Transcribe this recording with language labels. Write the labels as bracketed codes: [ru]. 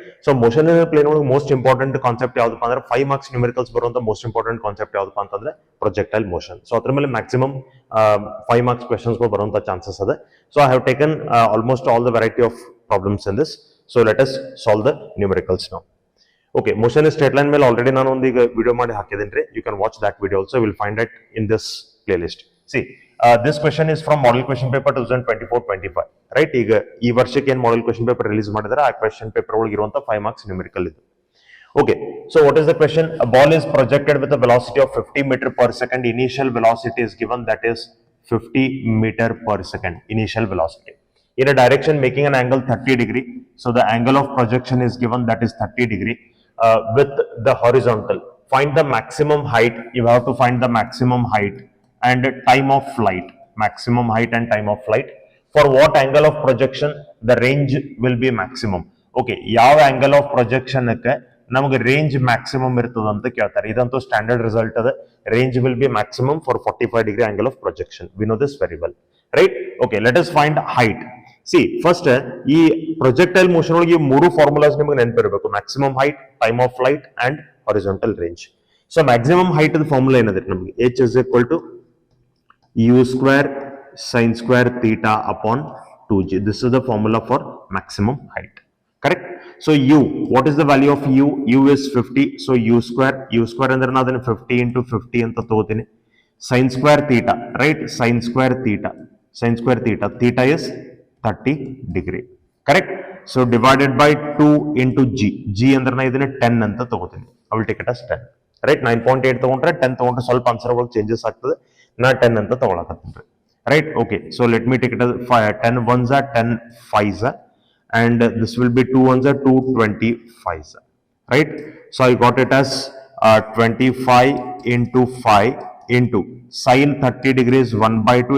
[en] So motion in a plane most important concept [kn] yaudappa andre [en] 5 marks numericals baruವಂತ most important concept yaudappa ಅಂತಂದ್ರೆ projectile motion. [kn] So ಅದರ ಮೇಲೆ maximum 5 marks questions ಗಳು ಬರುವಂತ chances ಇದೆ. [en] So I have taken almost all the variety of problems in this. So let us solve the numericals now. Okay, motion in straight line ಮೇಲೆ already ನಾನು ಒಂದು ಈಗ video ಮಾಡಿ ಹಾಕಿದ್ದೀನಿ. You can watch that video also. You will find it in this playlist. See, this question is from model question paper 2024-25. Right? [kn] ಈಗ ಈ ವರ್ಷಕ್ಕೆ ಏನು model question paper release ಮಾಡಿದಾರೆ ಆ question paper ಒಳಗೆ ಇರುವಂತ 5 marks numerical ಇದು. [en] Okay, so what is the question? A ball is projected with a velocity of 50 meter per second. Initial velocity is given, that is 50 meter per second. Initial velocity. In a direction making an angle 30 degree. So the angle of projection is given, that is 30 degree. With the horizontal. Find the maximum height. You have to find the maximum height and time of flight. Maximum height and time of flight. For what angle of projection the range will be maximum? [kn] Okay, ಯಾವ angle of projection ನಮಗೆ range maximum ಇರ್ತದೆ ಅಂತ ಕೇಳ್ತಾರೆ. ಇದಂತೂ standard result ಅದ. [en] Range will be maximum for 45 degree angle of projection. We know this very well, right? Okay, let us find height. [kn] C first ಈ projectile motion ಒಳಗೆ ಈ ಮೂರು ಫಾರ್ಮುಲಾಸ್ ನಿಮಗೆ ನೆನಪಿರಬೇಕು: [en] Maximum height, time of flight and horizontal range. [kn] So maximum height formula ಏನಂದ್ರೆ ನಮಗೆ [en] h is equal to u square sin square theta upon 2g. This is the formula for maximum height. Correct? So u, what is the value of u? U is 50. [kn] So u square ಅಂದ್ರೆ ನಾನು ಅದನ್ನ 50 into 50 ಅಂತ ತಗೋತೀನಿ. [en] Sin square theta, right? Sin square theta. Theta is 30 degree. Correct? So divided by 2 into g. [kn] G ಅಂದ್ರೆ ನಾನು ಇದನ್ನ 10 ಅಂತ ತಗೋತೀನಿ. [en] I will take it as 10. Right? [kn] 9.8 ತಗೊಂಡ್ರೆ 10 ತಗೊಂಡ್ರೆ ಸ್ವಲ್ಪ ಆನ್ಸರ್ ಒಳಗೆ ಚೇಂಜಸ್ ಆಗ್ತದೆ. ನಾ 10 ಅಂತ ತಗೊಳಕತ್ತೀನಿ. [en] Right? Okay. So let me take it as 10 ones are 10 5s are. And this will be 2 ones are 225, right? So I got it as 25 into 5 into sin 30 degrees 1 by 2.